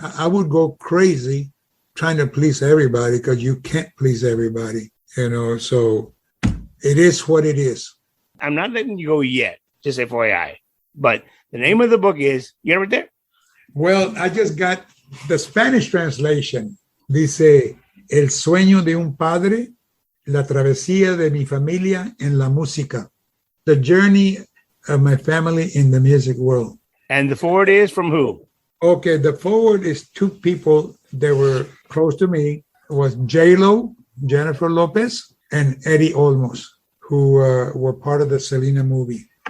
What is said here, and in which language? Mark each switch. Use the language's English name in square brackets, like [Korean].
[English] I would go crazy trying to please everybody because you can't please everybody, you know. So it is what it is. I'm not letting you go yet, just FYI. But the name of the book is, you got it right there? Well, I just got the Spanish translation. [Spanish] Dice, El sueño de un padre, la travesía de mi familia en la música. [English] The journey of my family in the music world. And the forward is from who? Okay, the forward is two people that were close to me. It was J-Lo, Jennifer Lopez, and Eddie Olmos, who were part of the Selena movie.